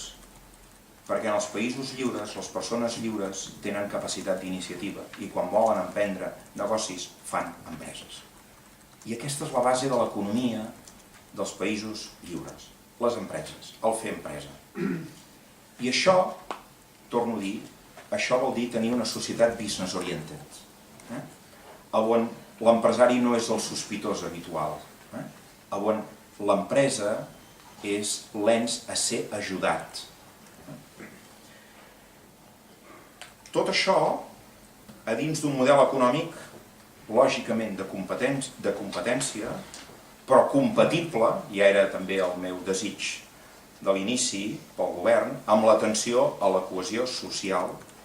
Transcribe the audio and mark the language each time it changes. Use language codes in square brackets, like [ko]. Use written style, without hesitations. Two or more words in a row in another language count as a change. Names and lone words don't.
[ca] Perquè en els països lliures, les persones lliures tenen capacitat d'iniciativa i quan volen emprendre negocis fan empreses. I aquesta és la base de l'economia dels països lliures, les empreses, el fer empresa. I això, torno a dir, això vol dir tenir una societat [en] business oriented, [ca] on l'empresari no és el sospitós habitual, on l'empresa és l'ens a ser ajudat. Tot això, a dins d'un model econòmic, lògicament de competència, però compatible, ja era també el meu desig de l'inici pel govern, amb l'atenció a la cohesió social